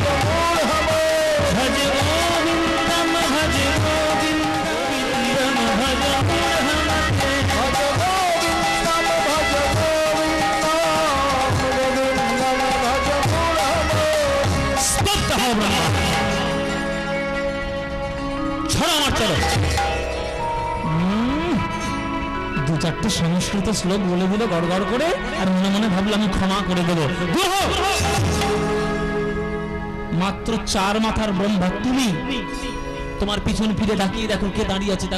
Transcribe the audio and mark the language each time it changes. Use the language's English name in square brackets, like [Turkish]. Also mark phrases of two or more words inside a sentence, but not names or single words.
[Sanskrit] भज गोविंदं भज गोविंदं भज मूढ़मते। भज गोविंदं भज गोविंदं गोविंदं भज मूढ़मते। स्तुत हो ब्रह्मा, [Bangla] দু চারটে সংস্কৃত শ্লোক বলে দিল গড়গড় করে, আর মনে মনে ভাবলাম আমি ক্ষমা করে দেবো। মাত্র 4 মাথার ব্রহ্মা তুমি, তোমার পিছন ফিরে তাকিয়ে দেখো কে দাঁড়িয়ে আছে।